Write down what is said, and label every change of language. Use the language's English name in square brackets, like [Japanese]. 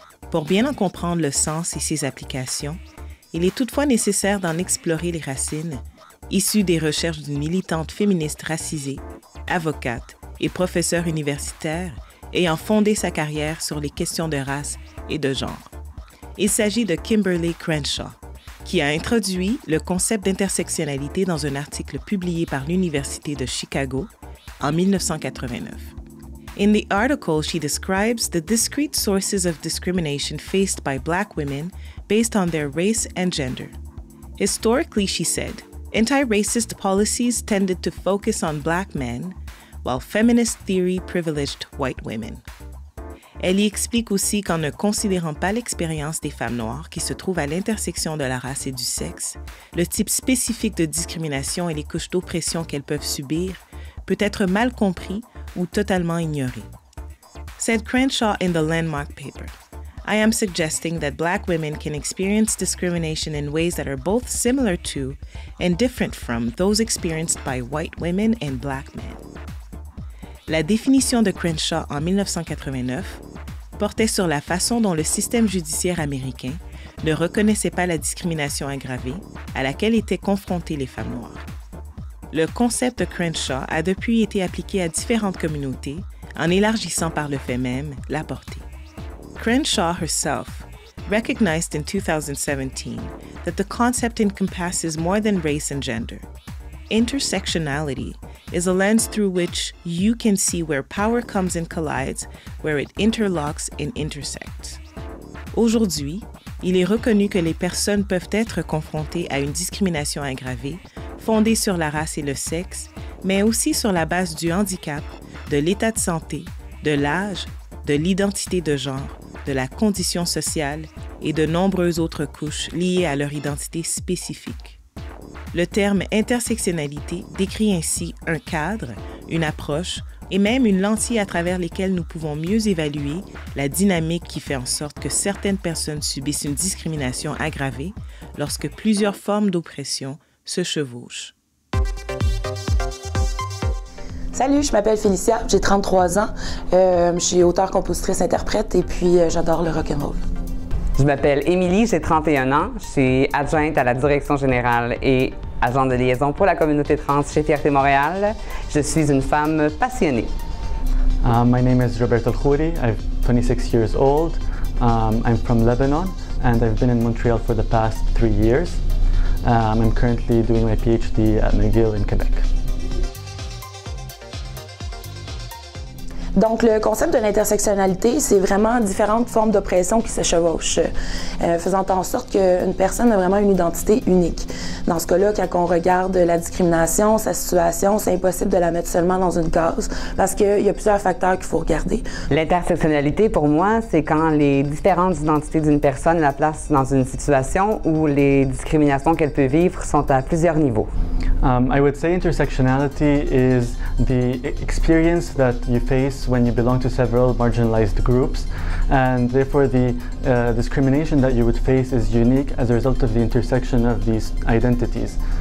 [French] Pour bien en comprendre le sens et ses applications, il est toutefois nécessaire d'en explorer les racines, issues des recherches d'une militante féministe racisée, avocate et professeure universitaire ayant fondé sa carrière sur les questions de race et de genre. Il s'agit de Kimberlé Crenshaw, qui a introduit le concept d'intersectionnalité dans un article publié par l'Université de Chicago en 1989. [English] In the article, she describes the discrete sources of discrimination faced by Black women based on their race and gender. Historically, she said, anti-racist policies tended to focus on Black men, while feminist theory privileged white women. [French] Elle y explique aussi qu'en ne considérant pas l'expérience des femmes noires qui se trouvent à l'intersection de la race et du sexe, le type spécifique de discrimination et les couches d'oppression qu'elles peuvent subir peut être mal compris ou totalement ignoré. [English] Said Crenshaw in the Landmark paper, I am suggesting that Black women can experience discrimination in ways that are both similar to and different from those experienced by white women and Black men. [French] La définition de Crenshaw en 1989 portait sur la façon dont le système judiciaire américain ne reconnaissait pas la discrimination aggravée à laquelle étaient confrontées les femmes noires. Le concept de Crenshaw a depuis été appliqué à différentes communautés en élargissant par le fait même la portée. [English] Crenshaw herself recognized in 2017 that the concept encompasses more than race and gender. Intersectionality is a lens through which you can see where power comes and collides, where it interlocks and intersects. [French] Aujourd'hui, il est reconnu que les personnes peuvent être confrontées à une discrimination aggravée fondée sur la race et le sexe, mais aussi sur la base du handicap, de l'état de santé, de l'âge, de l'identité de genre, de la condition sociale et de nombreuses autres couches liées à leur identité spécifique. Le terme intersectionnalité décrit ainsi un cadre, une approche et même une lentille à travers lesquelles nous pouvons mieux évaluer la dynamique qui fait en sorte que certaines personnes subissent une discrimination aggravée lorsque plusieurs formes d'oppression se chevauchent. Salut, je m'appelle Félicia, j'ai 33 ans. Je suis auteure, compositrice, interprète et puis j'adore le rock'n'roll. Je m'appelle Émilie, j'ai 31 ans. Je suis adjointe à la direction générale et agent de liaison pour la communauté trans chez Fierté Montréal. Je suis une femme passionnée. [English] My name is Roberto Khouri. I'm 26 years old. I'm from Lebanon and I've been in Montreal for the past 3 years. I'm currently doing my PhD at McGill in Quebec. [French] Donc, le concept de l'intersectionnalité, c'est vraiment différentes formes d'oppression qui se chevauchent, faisant en sorte qu'une personne a vraiment une identité unique. Dans ce cas-là, quand on regarde la discrimination, sa situation, c'est impossible de la mettre seulement dans une case parce qu'il y a plusieurs facteurs qu'il faut regarder. L'intersectionnalité, pour moi, c'est quand les différentes identités d'une personne la placent dans une situation où les discriminations qu'elle peut vivre sont à plusieurs niveaux. [English] I would say intersectionality is the experience that you face when you belong to several marginalized groups, and therefore the discrimination that you would face is unique as a result of the intersection of these identities.